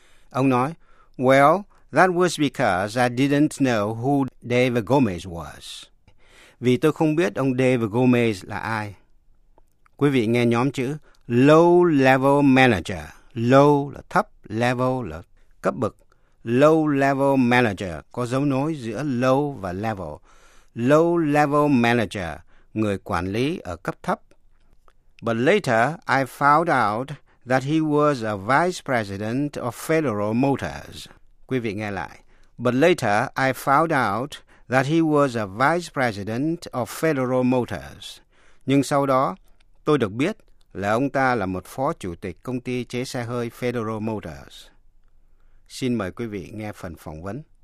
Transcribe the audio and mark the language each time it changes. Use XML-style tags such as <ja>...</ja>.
<vi>Ông nói,</vi> <en>well, that was because I didn't know who David Gomez was.</en> <vi>Vì tôi không biết ông David Gomez là ai. Quý vị nghe nhóm chữ low-level manager. Low là thấp, level là cấp bậc. Low-level manager có dấu nối giữa low và level. Low-level manager, người quản lý ở cấp thấp.</vi> <en>But later, I found out that he was a vice president of Federal Motors.</en> <vi>Quý vị nghe lại.</vi> <en>But later, I found out that he was a vice president of Federal Motors.</en> <vi>Nhưng sau đó, tôi được biết là ông ta là một phó chủ tịch công ty chế xe hơi Federal Motors. Xin mời quý vị nghe phần phỏng vấn.</vi>